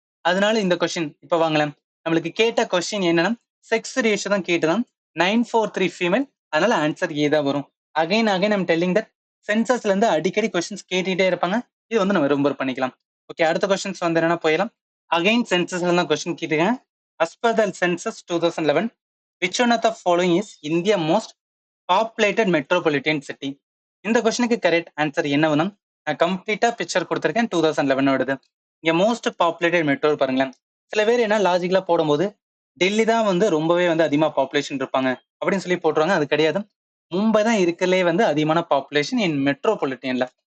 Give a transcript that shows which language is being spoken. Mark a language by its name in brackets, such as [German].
[Tamil] அதனால இந்த கொஸ்டின் இப்ப வாங்கலாம். நம்மளுக்கு கேட்ட கொஸ்டின் என்னன்னா செக்ஸ் ரேஷியோ தான் கேட்டுதான் 943 ஃபீமேல். அதனால ஆன்சர் ஏ தான் வரும். அகைன் ஐம் டெல்லிங் தட் சென்சஸ்ல இருந்து அடிக்கடி கொஸ்டின்ஸ் கேட்டுட்டே இருப்பாங்க. இது வந்து நம்ம ரிமெம்பர் பண்ணிக்கலாம். ஓகே, அடுத்த கொஸ்டின்ஸ் வந்து என்னன்னா போயிடலாம். அகைன் சென்சஸ்ல தான் கொஸ்டின் கேட்டுருக்கேன். [English] As per the census 2011, which one of the following is India most populated metropolitan city? [Tamil] இந்த கொஸ்டினுக்கு கரெக்ட் ஆன்சர் என்ன வேணும்? நான் கம்ப்ளீட்டா பிக்சர் கொடுத்துருக்கேன் 2011ஓடது. இங்க மோஸ்ட் பாப்புலேட்டட் மெட்ரோ பாருங்களேன். சில பேர் என்ன லாஜிக்கலா போடும்போது டெல்லி தான் வந்து ரொம்பவே வந்து அதிகமா பாப்புலேஷன் இருப்பாங்க அப்படின்னு சொல்லி போட்டுருவாங்க. அது கிடையாது. மும்பை தான் இருக்கிறதுலே வந்து அதிகமான பாப்புலேஷன் இன் மெட்ரோபாலிட்டன்ல.